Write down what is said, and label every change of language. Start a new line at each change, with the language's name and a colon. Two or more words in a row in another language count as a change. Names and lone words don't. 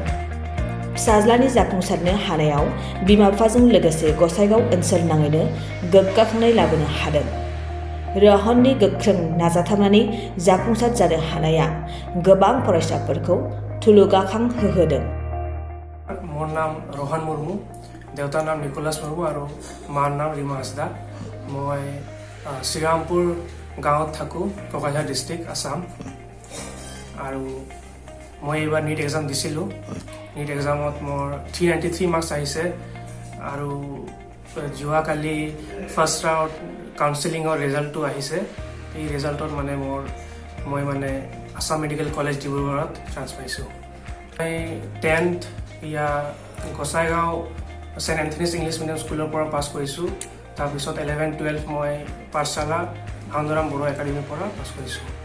Bodo: फिसाज्लानि जाफुंसारनो हानायाव बिमा-बिफाजों लोगोसे गसाइगाव ओनसोल नाङैनो गोग्गाखांनाय लाबोनो हादों। रहननि गोख्रों नाजाथाबनानै जाफुंसार जानो हानाया गोबां फरायसाफोरखौ थुलुंगाखां होहोदों।
Assamese: মোৰ নাম ৰহন মুৰ্মু, দেউতাৰ নাম নিকোলাছ মুৰ্মু আৰু মাৰ নাম ৰীমা হাঁসদা। মই শ্ৰীৰামপুৰ গাঁৱত থাকো, কোকৰাঝাৰ ডিষ্ট্ৰিক্ট আসাম। আৰু মই এবাৰ নীট এক্সাম দিছিলো। নীট এক্সামত মোৰ 393 মাৰ্ক্স আহিছে আৰু যোৱা কালি
English: first round
Assamese: কাউন্সিলিংৰ ৰিজাল্টো আহিছে। এই ৰিজাল্টত মানে মই মানে আসাম মেডিকেল কলেজ ডিব্ৰুগড়ত চান্স পাইছো। মই 10th ইয়া গোসাইগাঁও সেন্ট এন্থনিজ ইংলিছ মিডিয়াম স্কুলৰ পৰা পাছ কৰিছো। তাৰপিছত 11-12 মই পাঠশালা আন্দৰাম বড়ো একাডেমিৰ পৰা পাছ কৰিছো।